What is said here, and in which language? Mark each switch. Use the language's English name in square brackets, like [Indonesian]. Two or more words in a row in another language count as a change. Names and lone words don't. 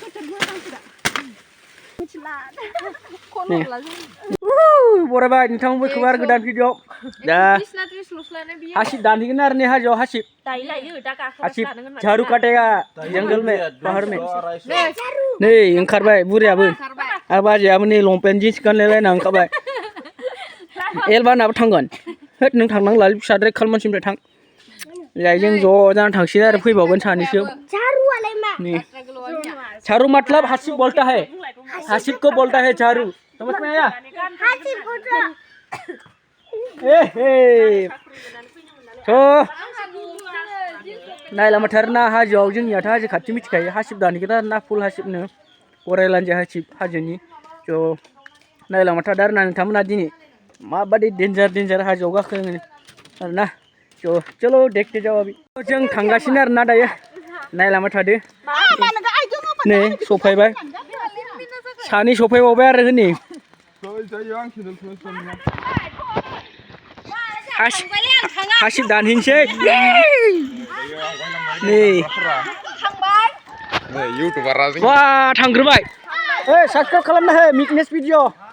[Bodo] बरायबाय नोंथांमोनबो खोबार गोदान भिडिअ दा हासिब दानहैगोन आरो ने हाजोआव हासिब झारु काटेगा [Hindi] जंगल में पहाड़ में [Bodo] नै ओंखारबाय बुरियाबो आरो बाजैयाबो नै लंपेन्ट जिन्स गानलायलायना ओंखारबाय एलबानाबो थांगोन होद नों थांनांला फिसाद्राय खालमानसिनिफ्राय थां जाय जों ज' जाना थांसिगोन आरो फैबावगोन सानैसो नै झारु मतलब [Hindi] हासिब बोलता है हासिब को बोलता है झारु समझ में आया [Bodo] तो नायलांबायथारोना हाजोआव जोंनियाथ' हाजो खाथि मिथिखायो हासिब दानहैगोन आरो ना फुल हासिबनो गरायलानजाय हासिब हाजोनि ज' नायलांबाय आरो ना नोंथांमोना दिनै माबादि डेन्जार हाजोआव गाखोनो आरोना ज' [Hindi] चलो देखते जाओ अभी [Bodo] जों थांगासिनो आरोना दायो नायलांबाय थादो नै सफायबाय सानै सफायबावबाय आरो हनै हासिब दानहैनोसै नै वा थांग्रोबाय साबसक्राइब खालामना हो मिकनेस भिडिअ